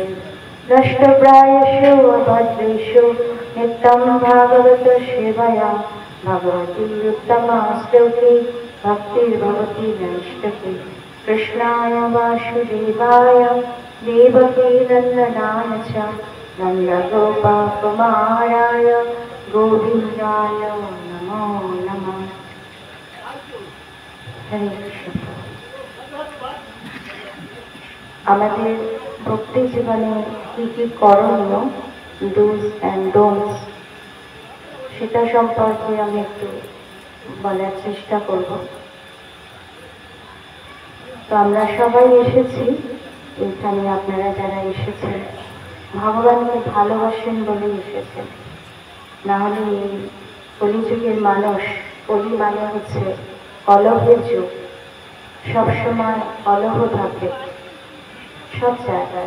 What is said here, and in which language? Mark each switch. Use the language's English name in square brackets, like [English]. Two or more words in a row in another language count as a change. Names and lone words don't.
[Sanskrit] नष्टप्रायेषु अभद्रेषु नित्यं भागवत सेवया भगवती उत्तमा श्लोके भक्तिर्भवति नैष्ठिकी। कृष्णाय वासुदेवाय देवकी नंदनाय च नन्दगोपकुमाराय गोविन्दाय नमो नमः। हरे कृष्ण। [Bangla] আমাদের ভক্তি জীবনে কি কি করণীয়, [English] dos and don'ts, [Bangla] সেটা সম্পর্কে আমি একটু বলার চেষ্টা করব। তো আমরা সবাই এসেছি এখানে, আপনারা যারা এসেছেন ভগবানকে ভালোবাসেন বলেই এসেছেন, না হলে এই কলিযুগের মানুষ, কলি মানে হচ্ছে কলহের যুগ, সবসময় কলহ থাকে সব জায়গায়।